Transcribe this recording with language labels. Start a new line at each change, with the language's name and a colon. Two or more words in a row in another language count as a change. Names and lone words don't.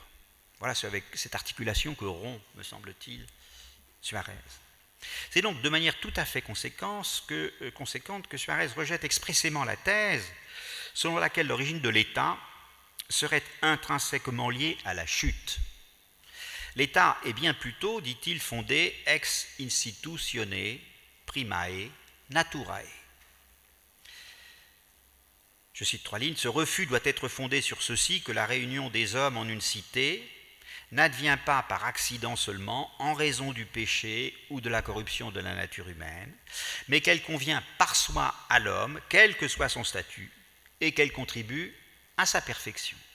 French: Voilà, c'est avec cette articulation que rompt, me semble-t-il, Suarez. C'est donc de manière tout à fait conséquente que Suarez rejette expressément la thèse selon laquelle l'origine de l'État serait intrinsèquement liée à la chute. L'État est bien plutôt, dit-il, fondé
Latin: ex institutione primae naturae.
French: Je cite 3 lignes. Ce refus doit être fondé sur ceci, que la réunion des hommes en une cité n'advient pas par accident seulement, en raison du péché ou de la corruption de la nature humaine, mais qu'elle convient par soi à l'homme, quel que soit son statut, et qu'elle contribue à sa perfection.